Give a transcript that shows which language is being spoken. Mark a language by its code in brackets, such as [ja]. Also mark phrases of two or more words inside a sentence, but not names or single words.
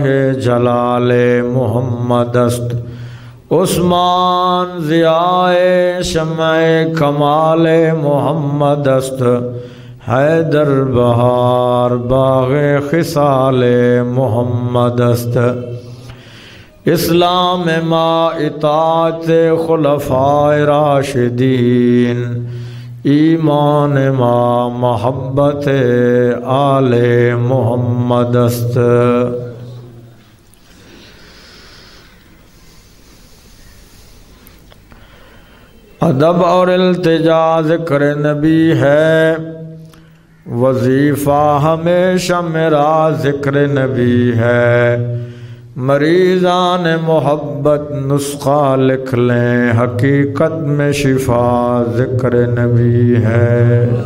[fa] جلال محمد است، عثمان ضیاء شمع کمال محمد است، حیدر بہار باغ خصال محمد است، اسلام ما اطاعت خلفائے راشدین، ایمان ما محبت آل محمد است۔ [ur] ادب اور التجا ذکر نبی ہے، وظیفہ ہمیشہ میرا ذکر نبی ہے، مریضان محبت نسخہ لکھ لیں، حقیقت میں شفا ذکر نبی ہے۔